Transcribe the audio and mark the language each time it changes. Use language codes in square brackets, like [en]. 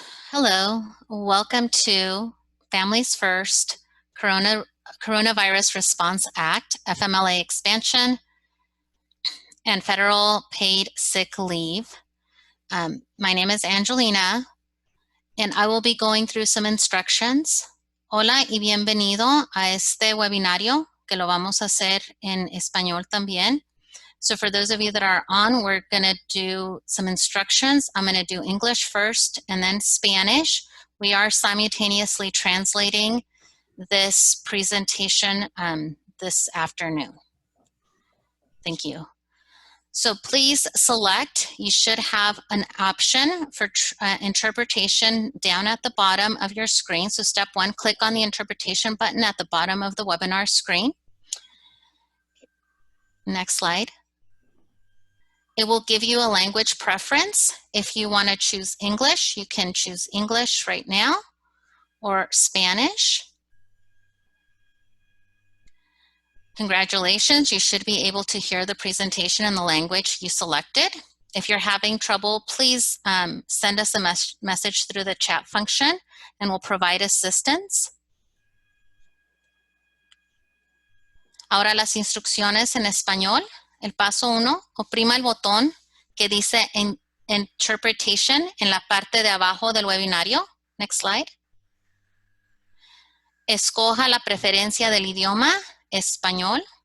[en] Hello, welcome to Families First Coronavirus Response Act, FMLA expansion, and federal paid sick leave. My name is Angelina, and I will be going through some instructions. [es] Hola y bienvenido a este webinario, que lo vamos a hacer en español también. [en] So for those of you that are on, we're going to do some instructions. I'm going to do English first and then Spanish. We are simultaneously translating this presentation this afternoon. Thank you. So please select, you should have an option for interpretation down at the bottom of your screen. So step one, click on the interpretation button at the bottom of the webinar screen. Next slide. It will give you a language preference. If you want to choose English, you can choose English right now or Spanish. Congratulations, you should be able to hear the presentation in the language you selected. If you're having trouble, please send us a message through the chat function and we'll provide assistance. [es] Ahora las instrucciones en español. El paso 1, oprima el botón que dice Interpretation en la parte de abajo del webinario. [en] Next slide. [es] Escoja la preferencia del idioma, español.